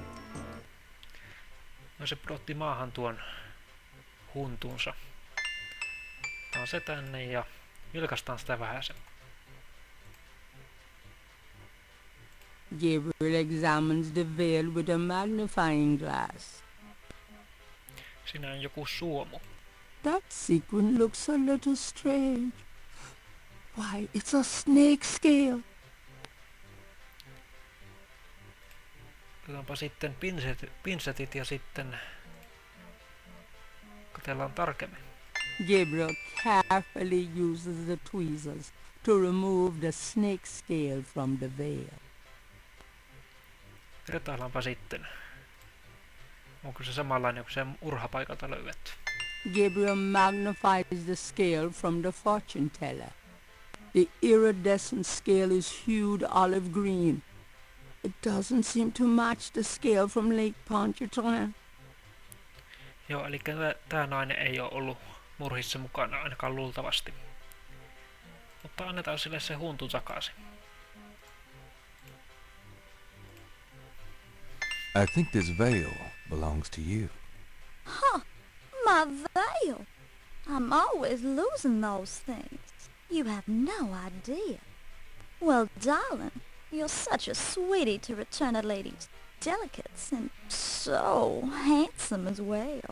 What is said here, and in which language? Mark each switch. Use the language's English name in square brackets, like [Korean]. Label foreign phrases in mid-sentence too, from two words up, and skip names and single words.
[Finnish] No se pudotti maahan tuon huntuunsa. Tää on se tänne ja vilkaistaan sitä vähäsen. [English] Gabriel examines the veil with a magnifying glass. [Finnish] Siinä on joku suomu. [English] That sequin looks a little strange. Why, it's a snake scale. [Finnish] Otetaanpa sitten pinsetit ja sitten katsellaan tarkemmin. [English] Gabriel carefully uses the tweezers to remove the snake scale from the veil. [Finnish] Vertaillaanpa sitten. Onko se samanlainen kuin se urhapaikalta löydetty? [English] Gabriel magnifies the scale from the fortune teller. The iridescent scale is hued olive green. It doesn't seem to match the scale from Lake Pontchartrain. [Finnish] Joo, eli tää nainen ei ole ollut murhissa mukana ainakaan luultavasti. Mutta annetaan sille se huntu takaisin. [English] I think this veil belongs to you. Huh, my veil. I'm always losing those things. You have no idea. Well, darling, you're such a sweetie to return a lady's delicates, and so handsome as well.